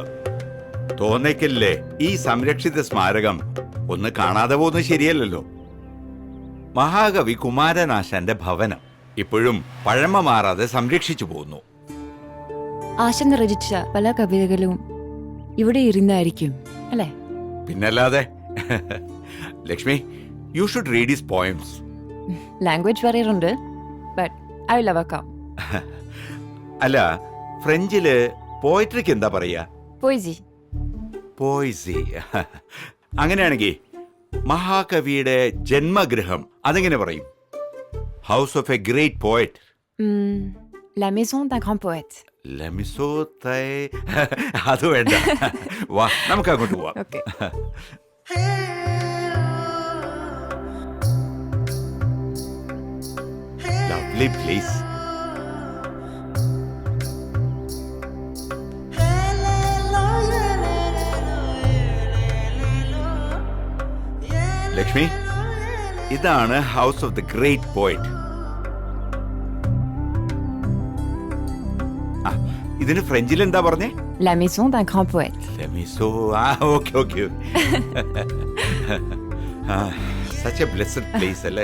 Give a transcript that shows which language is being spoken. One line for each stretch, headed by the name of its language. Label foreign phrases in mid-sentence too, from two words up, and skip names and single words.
Malayalam: തോന്നയ്ക്കലിലെ ഈ സംരക്ഷിത സ്മാരകം ഒന്ന് കാണാതെ പോകുന്നത് ശരിയല്ലല്ലോ. മഹാകവി കുമാരനാശാന്റെ ഭവനം ഇപ്പോഴും പഴമ മാറാതെ സംരക്ഷിച്ചു പോകുന്നു. ആശാൻ രചിച്ച പല കവിതകളും ഇവിടെ ഇരുന്നായിരിക്കും അല്ലേ? പിന്നല്ലാതെ. ലക്ഷ്മി,
English: you should read his poems. ലാംഗ്വേജ് പറയാറുണ്ട്, but I will overcome.
Malayalam: അല്ല, ഫ്രഞ്ചില് പോയട്രിക്ക് എന്താ പറയാ? പോയിസി. പോയിസി. അങ്ങനെയാണെങ്കിൽ മഹാകവിയുടെ ജന്മഗൃഹം അതെങ്ങനെ പറയും?
English: house of a great poet.
French: La maison d'un grand poète.
Malayalam: അത് വേണ്ട. വാ, നമുക്ക് അങ്ങോട്ട് പോവാം.
English: Okay. Lovely place.
Malayalam: ലക്ഷ്മി, ഇതാണ്
English: ഹൗസ് ഓഫ് ദ ഗ്രേറ്റ് പോയറ്റ്.
Malayalam: ഇതിന് ഫ്രഞ്ചിൽ എന്താ പറഞ്ഞേ?
French: La maison d'un grand poète.
English: okay. such a blessed place അല്ലേ?